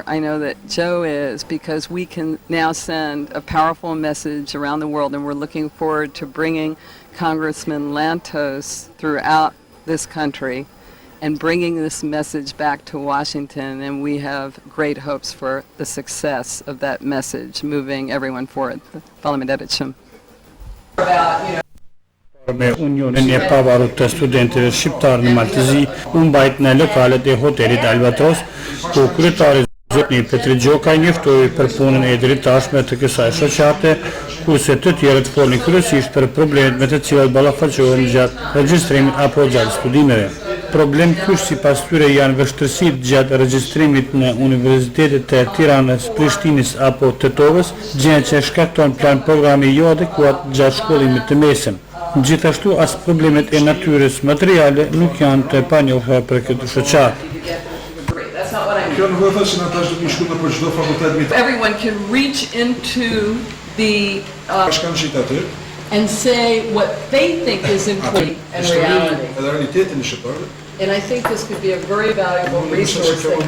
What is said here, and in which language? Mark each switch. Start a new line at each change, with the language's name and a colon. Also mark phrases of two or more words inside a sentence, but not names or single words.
English: I know that Joe is, because we can now send a powerful message around the world, and we're looking forward to bringing Congressman Lantos throughout this country and bringing this message back to Washington, and we have great hopes for the success of that message, moving everyone forward.
Albanian: Me Unionin e pavarur të studentëve shqiptar në Maltëzi u mbajt në lokalet e hotelit Albatros, ku kryetari zotni Petri Gjokaj njoftoi për punën e drejtashme të kësaj shoqate, kurse të tjerët folnin kryesisht për problemet me të cilat ballafaqohen gjatë regjistrimit apo gjatë studimeve. Problem kyç sipas tyre janë vështirësitë gjatë regjistrimit në universitetet të Tiranës, Prishtinës apo Tetovës, gjë që shkakton plan programi jo adekuat gjatë shkollimit të mesëm. Gjithashtu as problemet e natyrës materiale nuk janë të panjohura për këtë shoqat.
English: Everyone can reach into the and say what they think is important and reality. And I think this could be a very valuable resource.